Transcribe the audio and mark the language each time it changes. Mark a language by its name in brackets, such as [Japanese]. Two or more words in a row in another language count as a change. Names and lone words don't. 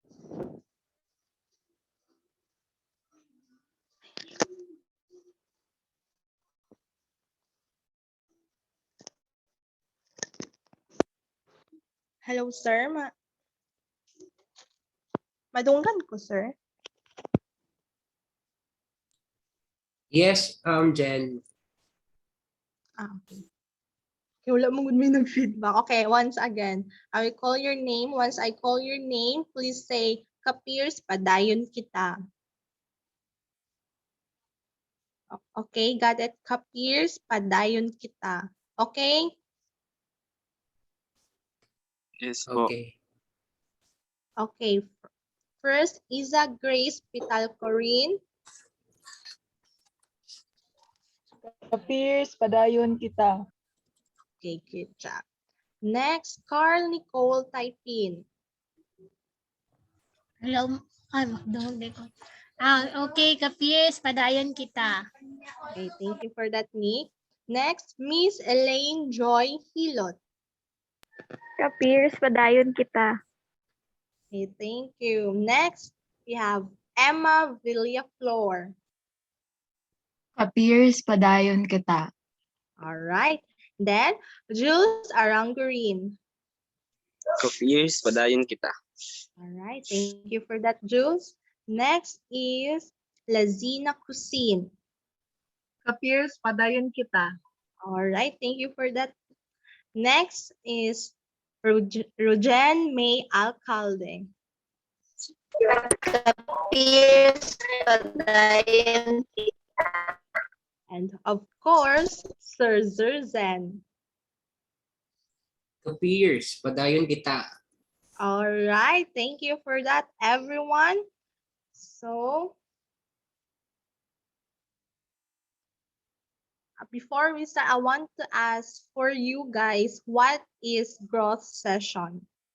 [English] Hello, sir. [Cebuano] Madunggan ko, sir. [English] Yes, Jen. Okay. [Cebuano] Okay, wala mong may nag-feedback. [English] Okay, once again, I will call your name. Once I call your name, please say, [Cebuano] Kapeers, padayon kita. [English] Okay, got it? [Cebuano] Kapeers, padayon kita. Okay? [English] Yes po. Okay. Okay. First, Isa Grace Pitalcorin. [Cebuano] Ka-peers, padayon kita. [English] Okay, good job. Next, Carl Nicole Taipin. [Cebuano] Hello, ay, magdamag ko. [English] Okay, [Cebuano] ka-peers, padayon kita. [English] Okay, thank you for that, Nick. Next, Miss Elaine Joy Hilot. [Cebuano] Ka-peers, padayon kita. [English] Okay, thank you. Next, we have Emma Villaflor. [Cebuano] Ka-peers, padayon kita. [English] All right. Then, Jules Arangurin. [Cebuano] Ka-peers, padayon kita. [English] All right. Thank you for that, Jules. Next is Lazina Cusin. [Cebuano] Ka-peers, padayon kita. [English] All right. Thank you for that. Next is Rojen May Alcalde. [Cebuano] Ka-peers, padayon kita. [English] And of course, Sir Zerzen. [Cebuano] Ka-peers, padayon kita. [English] All right. Thank you for that, everyone. So, before we start, I want to ask for you guys, what is growth session?